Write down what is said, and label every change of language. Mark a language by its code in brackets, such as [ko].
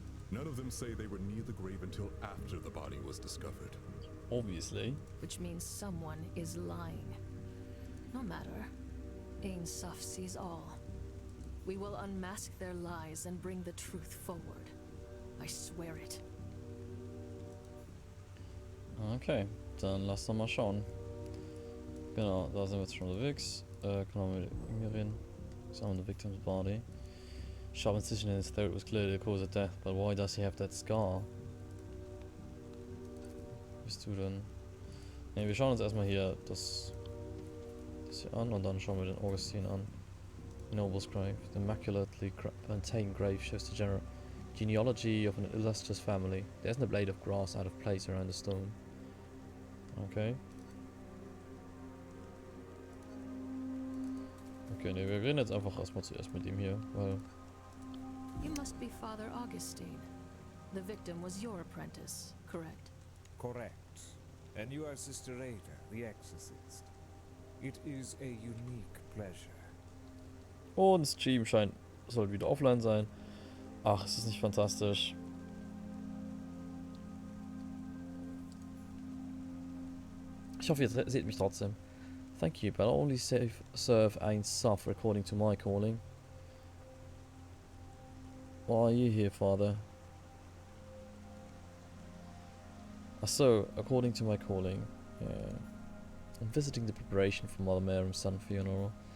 [en] None of them say they were near the grave until after the body was discovered. Obviously. Which means someone is lying. No matter. Ein Sof sees all. We will unmask their lies and bring the truth forward. I swear it. [de] Okay, dann lass doch mal schauen. Genau, da sind wir jetzt schon unterwegs. Genau, mit mir reden. [en] Examine the victim's body. Sharp incision in his throat was clearly the cause of death, but why does he have that scar? [de] Bist du denn? Ne, wir schauen uns erstmal hier das hier an und dann schauen wir den Augustine an. [en] Noble's grave. The immaculately maintained grave shows the genealogy of an illustrious family. There isn't a blade of grass out of place around the stone. Okay. [de] Okay, ne, wir reden jetzt einfach erstmal zuerst mit ihm hier, weil... [en] You must be Father Augustine. The victim was your apprentice, correct? Correct. And you are Sister Ada, the exorcist. It is a unique pleasure. [de] Und Stream soll wieder offline sein. Ach, ist das nicht fantastisch? Ich hoffe, ihr seht mich trotzdem. [en] Thank you, but I only serve Ein Sof according to my calling. Why are you here, Father? So, according to my calling, I'm visiting the preparation for Mother Miriam's son's funeral.